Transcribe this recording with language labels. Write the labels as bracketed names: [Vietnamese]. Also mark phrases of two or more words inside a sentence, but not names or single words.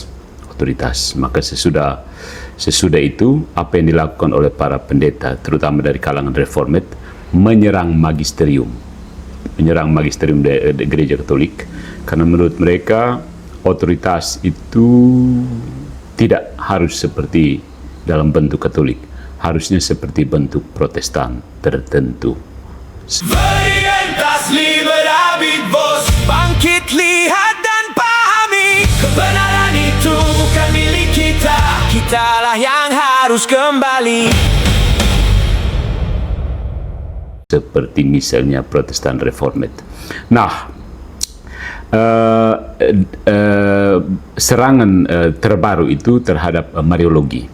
[Indonesian] Maka sesudah itu apa yang dilakukan oleh para pendeta terutama dari kalangan reformat menyerang magisterium di gereja Katolik, karena menurut mereka otoritas itu tidak harus seperti dalam bentuk Katolik, harusnya seperti bentuk Protestan tertentu. [Latin] Veritas liberabit vos, [Indonesian] bangkit lihat dan pahami, kebenaran itu bukan milik kita, kitalah yang harus kembali. Seperti misalnya Protestan Reformat. Nah, serangan terbaru itu terhadap Mariologi.